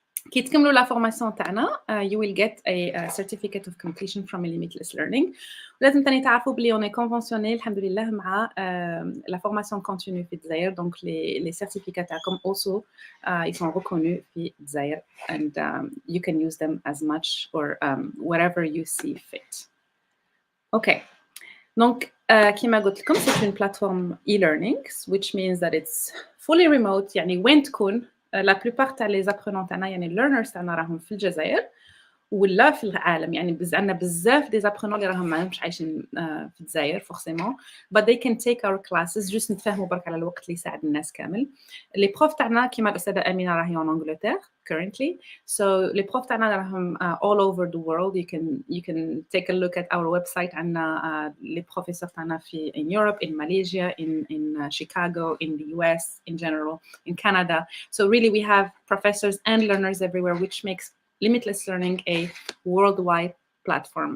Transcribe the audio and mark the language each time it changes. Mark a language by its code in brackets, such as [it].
[ar] كي تكملوا لا فورماسيون تاعنا [en] you will get a certificate of completion from a limitless learning. [ar] ولازم تاني تعرفوا بلي [fr] on est conventionné [ar] الحمد لله مع [fr] la formation continue [ar] في الجزائر. [fr] Donc les certificats [ar] تاعكم [en] also [fr] ils sont reconnus [ar] في الجزائر [en] and you can use them as much or whatever you see fit. Okay. [fr] Donc [ar] كيما قلت لكم [fr] c'est une plateforme e-learning [en] which means that it's fully remote. [ar] يعني وين تكون [fr] la plupart [ar] تاع [fr] les apprenants [ar] تاعنا يعني [en] learners [ar] تاعنا راهم في الجزائر ولا في العالم. يعني عندنا بزاف دي زابرونون اللي راهم ماهمش عايشين في الجزائر فورسيمون [en] but they can take our classes [ar] just نتفاهموا برك على الوقت اللي يساعد الناس كامل. لي بروف تاعنا كيما الأستاذة أمينة راهي [fr] en Angleterre [en] currently, so [ar] لي بروف تاعنا راهم [en] all over the world. You can take a look at our website. [ar] عندنا لي بروفيسور تاعنا في [en] in Europe, in Malaysia, in Chicago, in the US in general, in Canada. So really we have professors and learners everywhere, which makes Limitless Learning a worldwide platform.